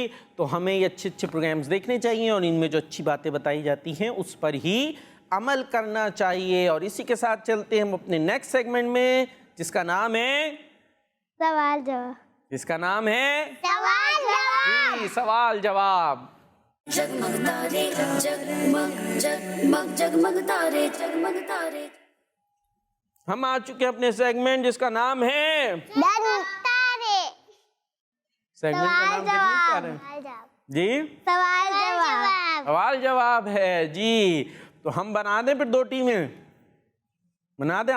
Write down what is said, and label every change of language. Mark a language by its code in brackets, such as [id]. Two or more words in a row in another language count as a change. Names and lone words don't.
[ur] تو ہمیں یہ اچھے اچھے پروگرامز دیکھنے چاہیے، اور ان میں جو اچھی باتیں بتائی جاتی ہیں اس پر ہی عمل کرنا چاہیے. اور اسی کے ساتھ چلتے ہیں ہم اپنے [en] next segment [ur] میں، جس کا نام ہے سوال جواب. جس کا نام ہے سوال جواب. جی سوال جواب. جگمگ تارے جگمگ جگمگ جگمگ تارے جگمگ تارے. ہم آ چکے ہیں اپنے سیگمنٹ جس کا نام ہے سیگمنٹ کا نام جگمگ تارے. جی سوال جواب. سوال جواب ہے جی. تو ہم بنا دیں پھر دو ٹیمیں بنا دیں.